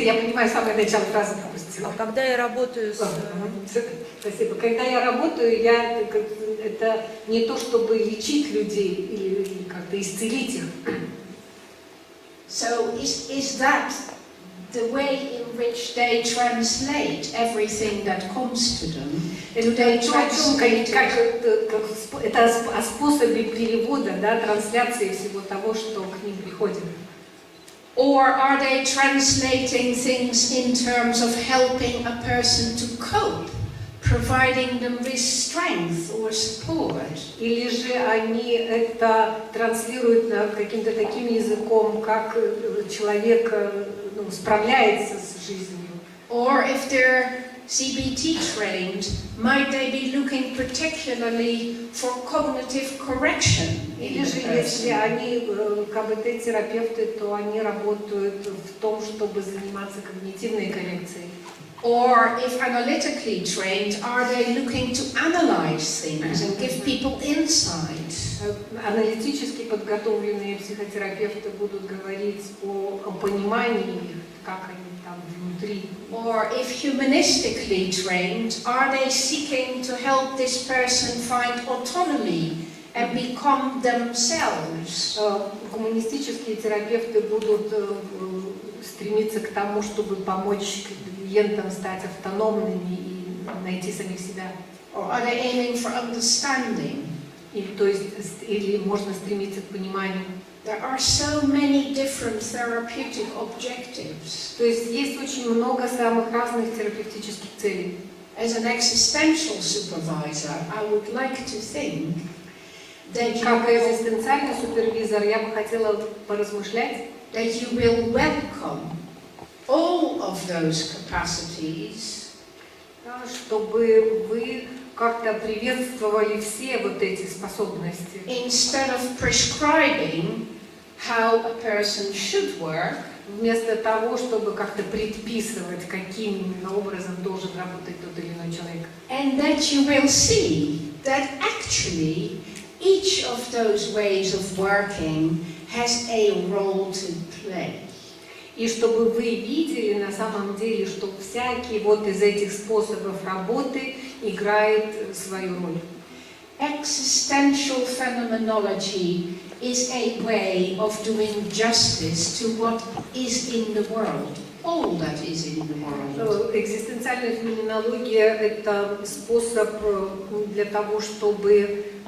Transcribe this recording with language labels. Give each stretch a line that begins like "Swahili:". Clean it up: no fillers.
Russian: я понимаю, самое начало фразы пропустила. А когда я работаю с... Спасибо. Когда я работаю, это не то, чтобы лечить людей или как-то исцелить их.
English: So is that the way in which they translate everything that comes to them? Do they translate it?
Russian: Это о способе перевода, да, трансляции всего того, что к ним приходит.
English: Or are they translating things in terms of helping a person to cope providing them with strength or support.
Russian: Или же они это транслируют каким-то таким языком, как человек справляется с жизнью.
English: Or if they're CBT trained, might they be looking particularly for cognitive correction?
Russian: Или же если они КБТ-терапевты, то они работают в том, чтобы заниматься когнитивной коррекцией.
English: Or if analytically trained, are they looking to analyze things and give people insight?
Russian: Аналитически подготовленные психотерапевты будут говорить о понимании, как они там внутри.
English: Or if humanistically trained, are they seeking to help this person find autonomy and become themselves?
Russian: Гуманистические терапевты будут стремиться к тому, чтобы помочь клиентам стать автономными и найти самих себя.
English: Or are they aiming for understanding?
Russian: То есть, или можно стремиться к пониманию.
English: There are so many different therapeutic objectives.
Russian: То есть есть очень много самых разных терапевтических целей.
English: As an existential supervisor, I would like to think that
Russian: Как экзистенциальный супервизор я бы хотела поразмышлять,
English: that you will welcome all of those capacities,
Russian: чтобы вы как-то приветствовали все вот эти способности.
English: instead of prescribing how a person should work,
Russian: Вместо того, чтобы как-то предписывать, каким именно образом должен работать тот или иной человек.
English: and that you will see that actually each of those ways of working has a role to play.
Russian: И чтобы вы видели на самом деле, что всякий вот из этих способов работы играет свою роль.
English: Existential phenomenology is a way of doing justice to what is in the world, all that is in the world.
Russian: Экзистенциальная феноменология – это способ для того, чтобы